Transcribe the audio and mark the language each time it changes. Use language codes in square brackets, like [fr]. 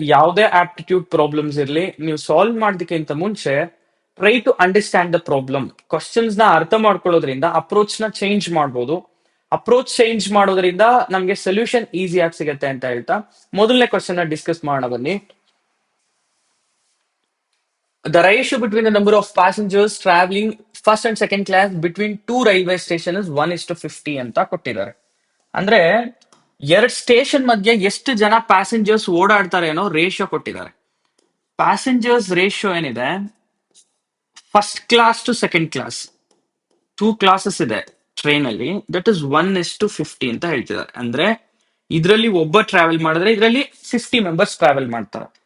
[kn] ಯಾವುದೇ aptitude problems ಇರಲಿ, ನೀವು ಸಾಲ್ವ್ ಮಾಡೋದಕ್ಕಿಂತ ಮುಂಚೆ [en] Try to understand the problem. [kn] Questions ನ ಅರ್ಥ ಮಾಡ್ಕೊಳ್ಳೋದ್ರಿಂದ ಅಪ್ರೋಚ್ ನ ಚೇಂಜ್ ಮಾಡ್ಬೋದು. ಅಪ್ರೋಚ್ ಚೇಂಜ್ ಮಾಡೋದ್ರಿಂದ ನಮ್ಗೆ ಸೊಲ್ಯೂಷನ್ ಈಸಿ ಆಗಿ ಸಿಗತ್ತೆ ಅಂತ ಹೇಳ್ತಾ ಮೊದಲನೇ ಕ್ವಶನ್ ನ ಡಿಸ್ಕಸ್ ಮಾಡೋಣ ಬನ್ನಿ. [en] The ratio between the number of passengers traveling first and second class between two railway stations is 1:50 [kn] ಅಂತ ಕೊಟ್ಟಿದ್ದಾರೆ. ಅಂದ್ರೆ ಎರಡ್ ಸ್ಟೇಷನ್ ಮಧ್ಯೆ ಎಷ್ಟು ಜನ ಪ್ಯಾಸೆಂಜರ್ಸ್ ಓಡಾಡ್ತಾರೆ ಅನ್ನೋ ರೇಷಿಯೋ ಕೊಟ್ಟಿದ್ದಾರೆ. ಪ್ಯಾಸೆಂಜರ್ಸ್ ರೇಷಿಯೋ ಏನಿದೆ, first class to second class two classes ಇದೆ ಟ್ರೈನ್ ಅಲ್ಲಿ. [en] that is 1:50 [kn] ಅಂತ ಹೇಳ್ತಿದ್ದಾರೆ. ಅಂದ್ರೆ ಇದರಲ್ಲಿ ಒಬ್ಬ ಟ್ರಾವೆಲ್ ಮಾಡಿದ್ರೆ ಇದರಲ್ಲಿ 50 ಮೆಂಬರ್ಸ್ ಟ್ರಾವೆಲ್ ಮಾಡ್ತಾರೆ.